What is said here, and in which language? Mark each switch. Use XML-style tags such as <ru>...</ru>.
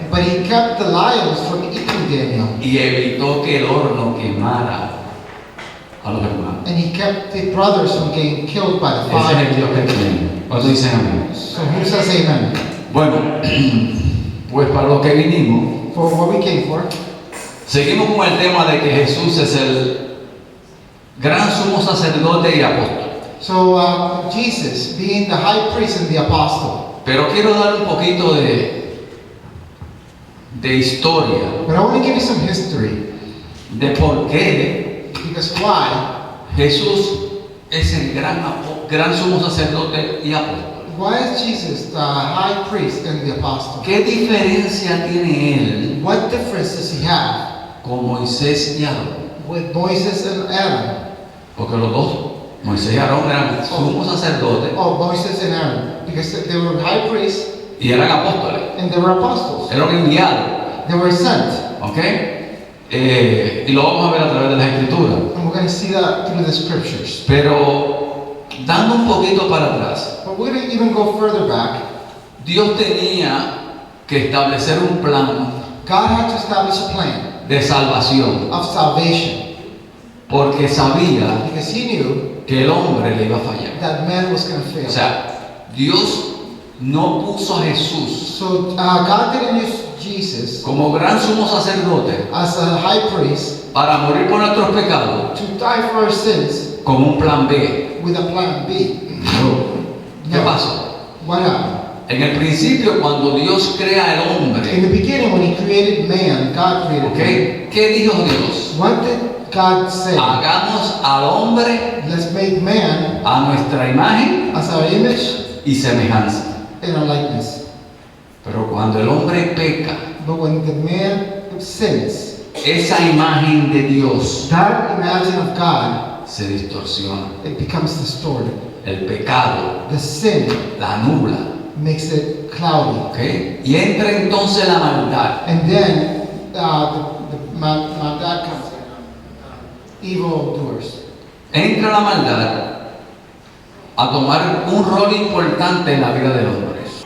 <en>But he kept the lions from eating Daniel,</en> <es>Y evitó que el horno quemara a los hermanos.</es> <en>and he kept the brothers from getting killed by the</en> <es>Ese es el</es> <en>fire.</en> <es>Dios que tenemos. ¿Cuántos dicen amén?</es> <en>So who says amen?</en> <es>Bueno, pues para lo que vinimos,</es> <en>For what we came for,</en> <es>seguimos con el tema de que Jesús es el gran sumo sacerdote y apóstol.</es> <en>so Jesus being the high priest and the apostle.</en> <es>Pero quiero dar un poquito de historia</es> <en>But I want to give you some history,</en> <es>de por qué</es> <en>because why</en> <es>Jesús es el gran sumo sacerdote y apóstol.</es> <en>Why is Jesus the high priest and the apostle?</en> <es>¿Qué diferencia tiene él</es> <en>What difference does he have</en> <es>con Moisés y Aarón?</es> <en>with Moses and Aaron?</en> <es>Porque los dos, Moisés y Aarón eran sumos sacerdotes</es> <en>Oh, Moses and Aaron, because they were high priests</en> <es>y eran apóstoles,</es> <en>and they were apostles.</en> <es>eran enviados,</es> <en>They were sent, ¿ok?</en> <es>Y lo vamos a ver a través de las escrituras.</es> <en>and we're going to see that through the scriptures.</en> <es>Pero dando un poquito para atrás,</es> <en>But we're going to even go further back.</en> <es>Dios tenía que establecer un plan</es> <en>God had to establish a plan</en> <es>de salvación</es> <en>of salvation</en> <es>porque sabía</es> <en>because he knew</en> <es>que el hombre le iba a fallar.</es> <en>that man was going to fail.</en> <es>O sea, Dios no puso a Jesús</es> <en>So God didn't use Jesus</en> <es>como gran sumo sacerdote</es> <en>as a high priest</en> <es>para morir por nuestros pecados</es> <en>to die for our sins</en> <es>como un plan B.</es> <en>with a plan B.</en> <es>¿Qué pasó?</es> <en>What happened?</en> <es>En el principio, cuando Dios crea el</es> <en>In</en> <es>hombre,</es> <en>the beginning, when he created man, God created ¿ok? man.</en> <es>¿Qué dijo Dios?</es> <en>What did God say?</en> <es>Hagamos al hombre</es> <en>Let's make man</en> <es>a nuestra imagen</es> <en>as our image</en> <es>y semejanza.</es> <en>and our likeness.</en> <es>Pero cuando el hombre peca,</es> <en>But when the man sins,</en> <es>esa imagen de Dios</es> <en>that image of God,</en> <es>se distorsiona.</es> <en>it becomes distorted.</en> <es>El pecado</es> <en>The sin</en> <es>la nubla,</es> <en>makes it cloudy. ¿ok?</en> <es>Y entra entonces la maldad.</es> <en>And then my dad comes in, evil doers.</en> <es>Entra la maldad a tomar un rol importante en la vida del hombre.</es>